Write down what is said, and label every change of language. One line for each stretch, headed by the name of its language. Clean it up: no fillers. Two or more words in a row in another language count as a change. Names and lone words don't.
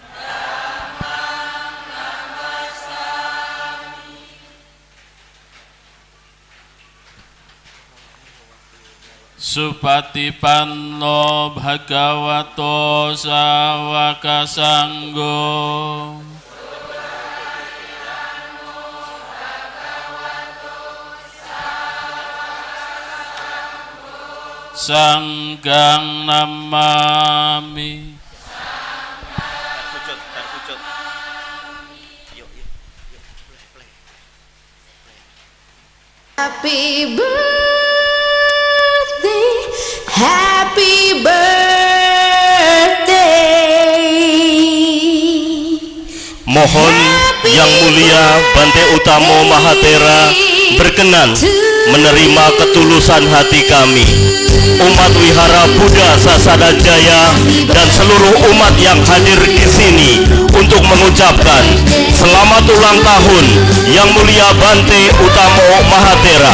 Pali: Supatipanno Bhagavato Sawaka Sanggo. Sanggang namami.
English: Happy birthday, happy birthday.
Indonesian: Mohon Yang Mulia Bante Utamo Mahathera berkenan menerima ketulusan hati kami, umat Wihara Buddha Sasada Jaya dan seluruh umat yang hadir di sini untuk mengucapkan selamat ulang tahun Yang Mulia Bante Utamo Mahathera.